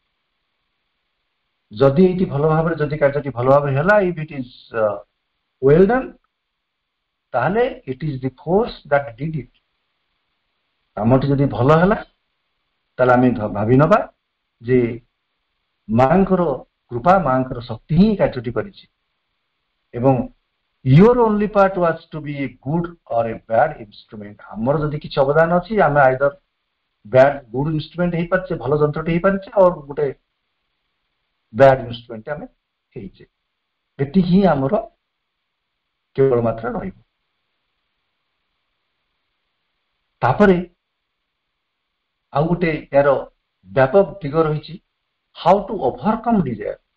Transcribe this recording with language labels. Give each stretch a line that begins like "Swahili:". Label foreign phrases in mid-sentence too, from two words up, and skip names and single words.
Odia: ଯଦି ଏଇଟି ଭଲ ଭାବରେ, ଯଦି କାର୍ଯ୍ୟଟି ଭଲ ଭାବରେ ହେଲା,
English: If it is well done, ତାହେଲେ it is the force that did it.
Odia: କାମଟି ଯଦି ଭଲ ହେଲା, ତାହେଲେ ଆମେ ଭାବି ନେବା ଯେ ମାଙ୍କର କୃପା, ମାଙ୍କର ଶକ୍ତି ହିଁ କାର୍ଯ୍ୟଟି କରିଛି।
English: ଏବଂ your only part was to be a good or a bad instrument।
Odia: ଆମର ଯଦି କିଛି ଅବଦାନ ଅଛି, ଆମେ
English: either bad good instrument
Odia: ହେଇପାରିଛେ, ଭଲ ଯନ୍ତ୍ରଟି ହେଇପାରିଛେ, ଆଉ ଗୋଟେ
English: bad instrument
Odia: ଆମେ ହେଇଛେ। ଏତିକି ହିଁ ଆମର କେବଳ ମାତ୍ର ରହିବ। ତାପରେ ଆଉ ଗୋଟେ ଏହାର ବ୍ୟାପକ ଦିଗ ରହିଛି,
English: how to overcome desire.